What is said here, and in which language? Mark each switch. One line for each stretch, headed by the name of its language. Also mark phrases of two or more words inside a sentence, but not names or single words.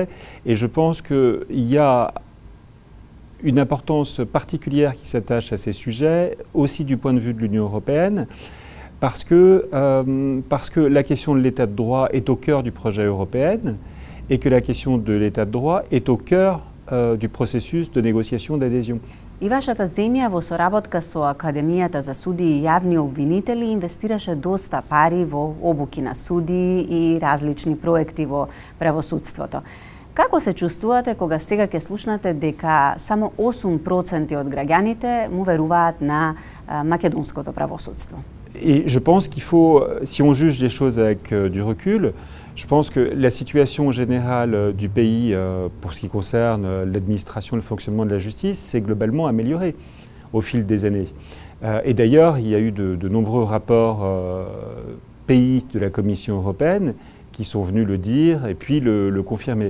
French: Et je pense qu'il y a une importance particulière qui s'attache à ces sujets, aussi du point de vue de l'Union européenne, parce que la question de l'état de droit est au cœur du projet européen et que la question de l'état de droit est au cœur du processus de négociation d'adhésion.
Macedonian: И вашата земја во соработка со Академијата за судии и јавни обвинители инвестираше доста пари во обуки на судии и различни проекти во правосудството. Како се чувствувате кога сега ќе слушнате дека само 8% од граѓаните му веруваат на македонското правосудство?
French: Et je pense qu'il faut, si on juge les choses avec du recul, je pense que la situation générale du pays pour ce qui concerne l'administration et le fonctionnement de la justice s'est globalement améliorée au fil des années. Et d'ailleurs, il y a eu de nombreux rapports pays de la Commission européenne qui sont venus le dire et puis le confirmer.